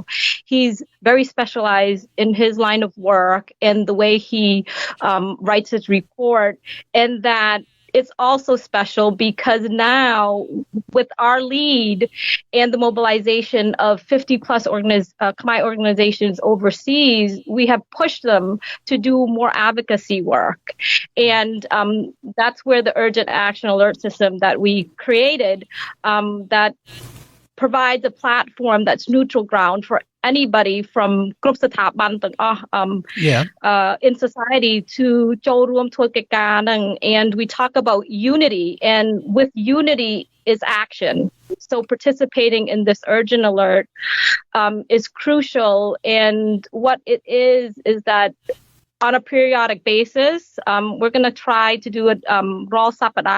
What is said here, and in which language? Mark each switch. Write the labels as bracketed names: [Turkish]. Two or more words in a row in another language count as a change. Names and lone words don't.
[English] He's very specialized in his line of work and the way he writes his report, and that it's also special because now with our lead and the mobilization of 50 plus Khmer organizations overseas, we have pushed them to do more advocacy work. And that's where the urgent action alert system that we created that provides a platform that's neutral ground for anybody from groups of in society to [Khmer] ចូលរួមធ្វើកិច្ចការហ្នឹង. [English] And we talk about unity, and with unity is action. So participating in this urgent alert is crucial. And what it is that on a periodic basis, we're going to try to do it [Khmer] រាល់ សប្ដាហ៍.